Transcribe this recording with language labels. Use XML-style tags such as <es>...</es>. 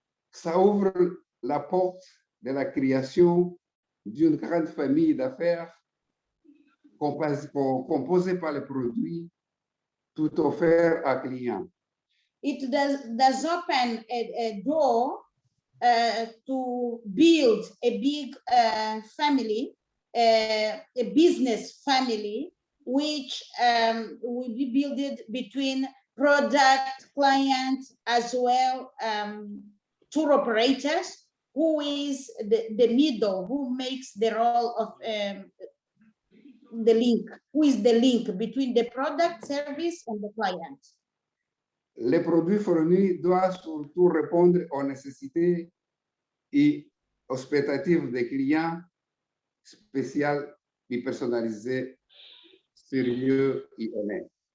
<fr>Ça ouvre la porte de la création d'une grande famille d'affaires composée par les produits tout offert à client.</fr> <en>It does open a door to build a big family, a business family, which will be built between product, client, as well tour operators, who is the middle, who makes the role of the link, who is the link between the product, service, and the client.</en> <fr>Les produits fournis doivent surtout répondre aux nécessités et aux expectatives des clients spéciales et personnalisées, sérieux et honnêtes.</fr>